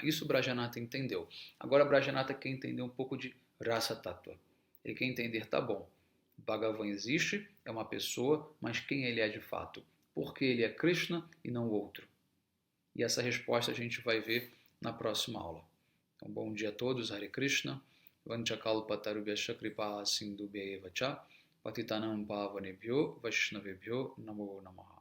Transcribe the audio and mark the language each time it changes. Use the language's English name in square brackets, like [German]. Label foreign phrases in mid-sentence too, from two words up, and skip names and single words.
[Portuguese] Isso o Brajanata entendeu. Agora o Brajanata quer entender um pouco de [Sanskrit] Rasa Tattva. [Portuguese] Ele quer entender, tá bom, Bhagavan existe, é uma pessoa, mas quem ele é de fato? Por que ele é Krishna e não o outro? E essa resposta a gente vai ver na próxima aula. Então, bom dia a todos, [Sanskrit] Hare Krishna, Vanchakalpatarubhyascha kripa sindhubhya eva cha, Patitanam pavanebhyo Vaishnavebhyo Namo Namaha.